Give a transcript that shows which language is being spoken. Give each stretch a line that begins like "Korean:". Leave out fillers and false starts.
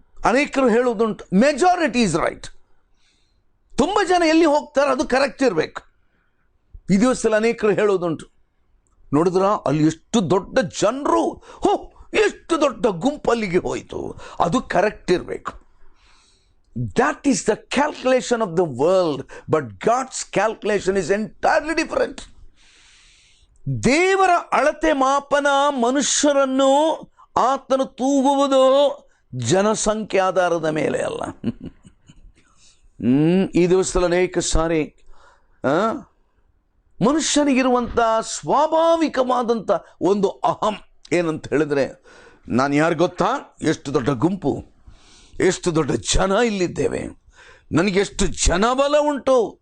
Kannada: ಅನೇಕರು ಹೇಳುವುದುಂಟು,
English: Majority is right.
Kannada: ತುಂಬ ಜನ ಎಲ್ಲಿ ಹೋಗ್ತಾರೆ ಅದು ಕರೆಕ್ಟ್ ಇರಬೇಕು. ಈ ದಿವಸದಲ್ಲಿ ಅನೇಕರು ಹೇಳುವುದುಂಟು, ನೋಡಿದ್ರ ಅಲ್ಲಿ ಎಷ್ಟು ದೊಡ್ಡ ಜನರು, ಎಷ್ಟು ದೊಡ್ಡ ಗುಂಪಲ್ಲಿಗೆ ಹೋಯಿತು, ಅದು ಕರೆಕ್ಟ್ ಇರಬೇಕು.
English: That is the calculation of the world, but God's calculation is entirely different.
Kannada: ದೇವರ ಅಳತೆ ಮಾಪನ ಮನುಷ್ಯರನ್ನು ಆತನು ತೂಗುವುದು ಜನಸಂಖ್ಯೆ ಆಧಾರದ ಮೇಲೆ ಅಲ್ಲ. ಈ ದಿವಸದಲ್ಲಿ ಅನೇಕ ಸಾರಿ ಮನುಷ್ಯನಿಗಿರುವಂಥ ಸ್ವಾಭಾವಿಕವಾದಂಥ ಒಂದು ಅಹಂ ಏನಂತ ಹೇಳಿದ್ರೆ, ನಾನು ಯಾರು ಗೊತ್ತಾ, ಎಷ್ಟು ದೊಡ್ಡ ಗುಂಪು, ಎಷ್ಟು ದೊಡ್ಡ ಜನ ಇಲ್ಲಿದ್ದೇವೆ, ನನಗೆಷ್ಟು ಜನಬಲ ಉಂಟು,